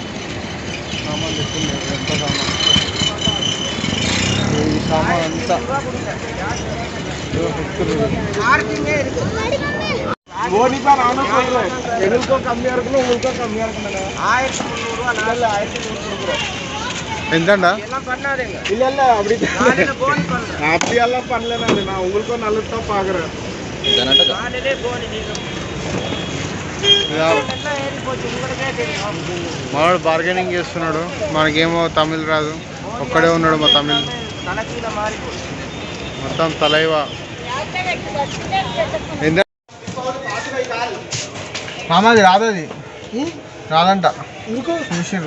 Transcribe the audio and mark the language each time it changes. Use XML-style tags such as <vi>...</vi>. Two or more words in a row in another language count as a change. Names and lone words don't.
<te>సామాన్ తీసుకున్నాం. ఎంత సామాన్, ఈ సామాన్ అంతా ఎంతండా</te> <ta>இல்ல அப்படி அப்படியெல்லாம் பண்ணலண்ணா. நான் உங்களுக்கும் நல்லது பாக்குறேன்.</ta> <te>మనోడు బార్గెనింగ్ చేస్తున్నాడు. మనకేమో తమిళ్ రాదు, ఒక్కడే ఉన్నాడు మా తమిళ్. మొత్తం తలైవా. మామది రాదది, రాదంట చూసిర్రు.</te>